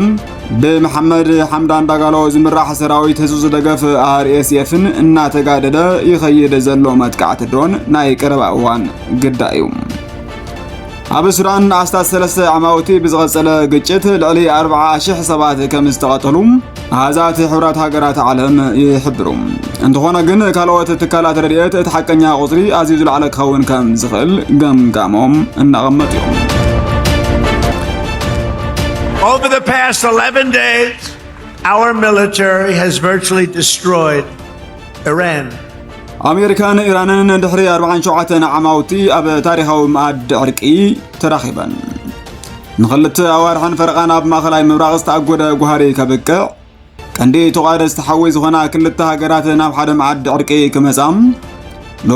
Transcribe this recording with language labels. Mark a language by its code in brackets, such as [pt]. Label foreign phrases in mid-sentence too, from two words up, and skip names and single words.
[ti] ብመሐመድ ሐምዳን ዳጋሎ ዝምራሕ ሰራዊት ህዝቢ ዝደገፍ RSFን እናተጋደደ ይኸይድ ዘሎ መጥቃዕቲ ድሮን ናይ ቀረባ እዋን ግዳይ እዩ ኣብ ሱዳን ኣስታት 3 ዓመውቲ ብዝቐጸለ ግጭት ልዕሊ 40,000 ሰባት ከም ዝተቐተሉ ኣሃዛት ሕብራት ሃገራት ዓለም ይሕብሩ እንተኾነ ግን ካልኦት ትካላት ረድኤት እቲ ሓቀኛ ቁጽሪ ኣዝዩ ዝለዓለ ክኸውን ከም ዝኽእል ገምጋሞም እናቐመጡ እዮም [en] Over the past 11 days, our military has virtually destroyed Iran. [ti] ኣሜሪካን ኢራንን ድሕሪ 47 ዓመውቲ ኣብ ታሪኻዊ ማዕድ ዕርቂ ተራኺበን ንኽልተ ኣዋርሕን ፈርቓን ኣብ ማእኸላይ ምብራቕ ዝተኣጎደ ጓሃሪ ከብቅዕ ቀንዲ ተቓደስቲ ሓዊ ዝኾና ክልተ ሃገራት ናብ ሓደ ማዕድ ዕርቂ ክመጻም ሎሚ